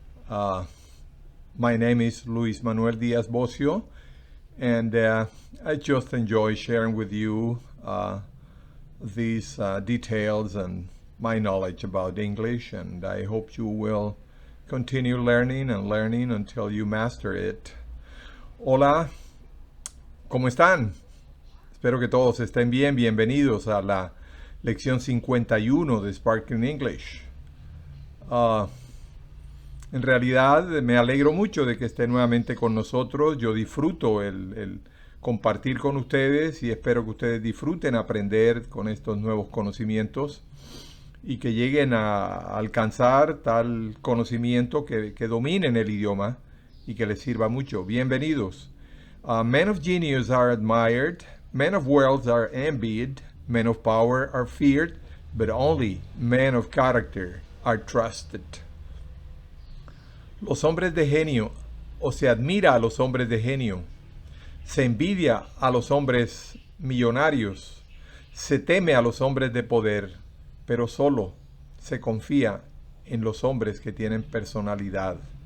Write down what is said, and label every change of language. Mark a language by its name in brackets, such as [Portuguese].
[English] My name is Luis Manuel Diaz Bocio, and I just enjoy sharing with you these details and my knowledge about English, and I hope you will continue learning and learning until you master it. [Spanish] Hola, ¿cómo están? Espero que todos estén bien. Bienvenidos a la lección 51 de Sparkling English. En realidad me alegro mucho de que esté nuevamente con nosotros. Yo disfruto el compartir con ustedes y espero que ustedes disfruten aprender con estos nuevos conocimientos y que lleguen a alcanzar tal conocimiento que dominen el idioma y que les sirva mucho. Bienvenidos. [English] Men of genius are admired, men of wealth are envied, men of power are feared, but only men of character are trusted. [Spanish] Los hombres de genio, o se admira a los hombres de genio, se envidia a los hombres millonarios, se teme a los hombres de poder, pero solo se confía en los hombres que tienen personalidad.